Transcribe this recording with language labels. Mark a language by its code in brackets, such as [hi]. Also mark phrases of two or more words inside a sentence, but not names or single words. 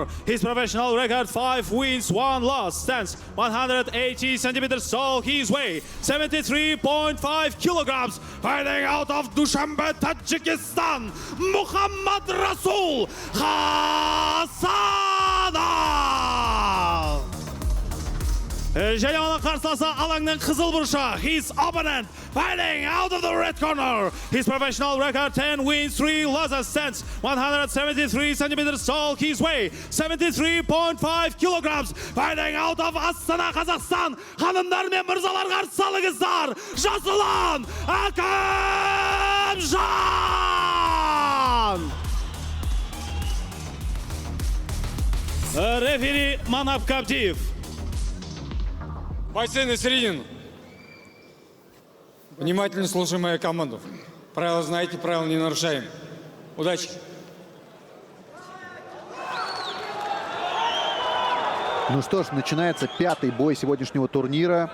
[en] His professional record 5 wins, 1 loss. Stands 180 centimeters tall. His weight 73.5 kilograms. Fighting out of Dushanbe, Tajikistan. Muhammad Rasul Hasanov. [kk] Және оның қарсыласы алаңның қызыл бұрышы. [en] His opponent fighting out of the red corner. His professional record 10 wins, 3 losses. Stands 173 centimeters tall. His weight 73.5 kilograms. Fighting out of Астана, Қазақстан. [kk] Ханымдар мен мырзалар қарсы алыңыздар. Жасұлан Акимжан. Рефери Манап Кабдиев. [ru] Бойцы на середину. Внимательно слушаем мою команду. Правила знаете, правила не нарушаем. Удачи! Ну что ж, начинается 5-й бой сегодняшнего турнира.